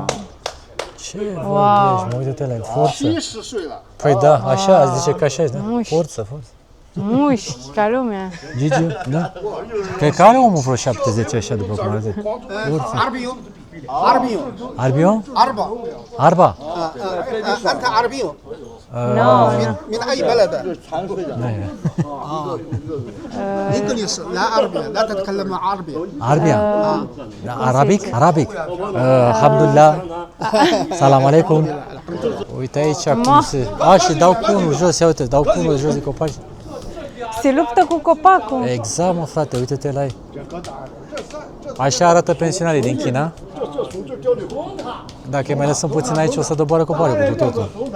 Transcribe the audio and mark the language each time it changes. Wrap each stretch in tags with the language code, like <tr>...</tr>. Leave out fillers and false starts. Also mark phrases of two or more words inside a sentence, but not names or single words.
<ro>Ce vorbești, mă uite-te la forță. Păi da, așa, zice că așa e, da? Mușchi. Forță. Mușchi, ca lumea. Gigi, da? Cred că are omul vreo 70 așa, după cum arată. Forță. Arbion? Arba?</ro> <ar>أنت عربي</ar> <en>No,</en> <ar>من أي بلد؟ إنجليز لا عربي لا تتكلم عربي</ar> <ro>Arbia? Da, Arabic? Alhamdulillah.</ro> <ar>سلام عليكم.</ar> <ro>Uite aici cum se... și dau cu unul jos, ia uite, dau cu unul jos de copaci. se luptă cu copacul. Exact, mă frate, uite-te la ei. Așa arată pensionarii din China. Dacă îi mai lăsăm puțin aici, o să doboară coparii cu totul.</ro>